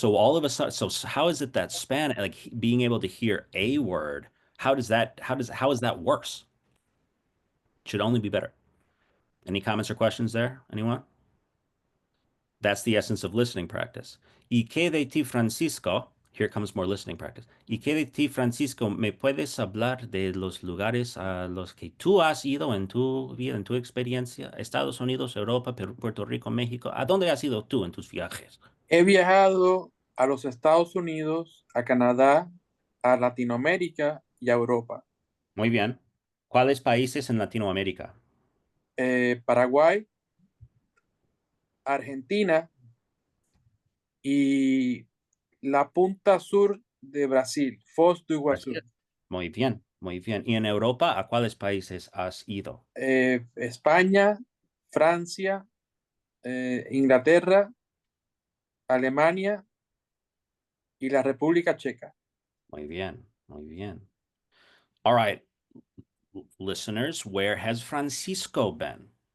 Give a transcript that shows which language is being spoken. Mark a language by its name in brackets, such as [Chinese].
[English] So all of a sudden, so how is it that Spanish, like being able to hear a word, how is that worse? Should only be better. Any comments or questions there? Anyone? That's the essence of listening practice. ¿Y qué de ti, Francisco? Here comes more listening practice. [Spanish] ¿Y qué de ti, Francisco? ¿Me puedes hablar de los lugares a los que tú has ido en tu vida, en tu experiencia? Estados Unidos, Europa, Perú, Puerto Rico, México. ¿A dónde has ido tú en tus viajes? He viajado a los Estados Unidos, a Canadá, a Latinoamérica y a Europa. Muy bien. ¿Cuáles países en Latinoamérica? Paraguay, Argentina y la punta sur de Brasil, Foz do Iguazú. Muy bien, muy bien. ¿Y en Europa a cuáles países has ido? España, Francia, Inglaterra, Alemania y la República Checa. Muy bien, muy bien. [English] All right, listeners, where has Francisco been?